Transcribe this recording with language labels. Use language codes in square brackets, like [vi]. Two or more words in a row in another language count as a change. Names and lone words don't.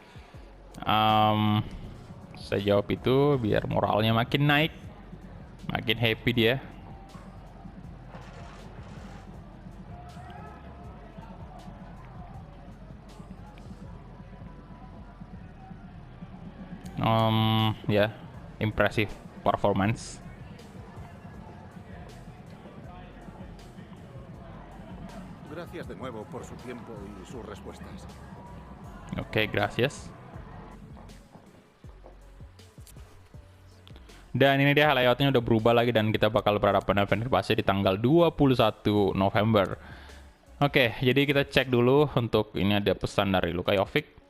[id] Saya jawab itu biar moralnya makin naik, makin happy dia. Ya, [en] impressive performance. [es] Gracias de nuevo por su tiempo y sus respuestas. Oke, gracias. [id] Dan ini dia layoutnya udah berubah lagi dan kita bakal berhadapan dengan Fenerbahce di tanggal 21 November. Oke, jadi kita cek dulu untuk ini ada pesan dari Luka Jovic.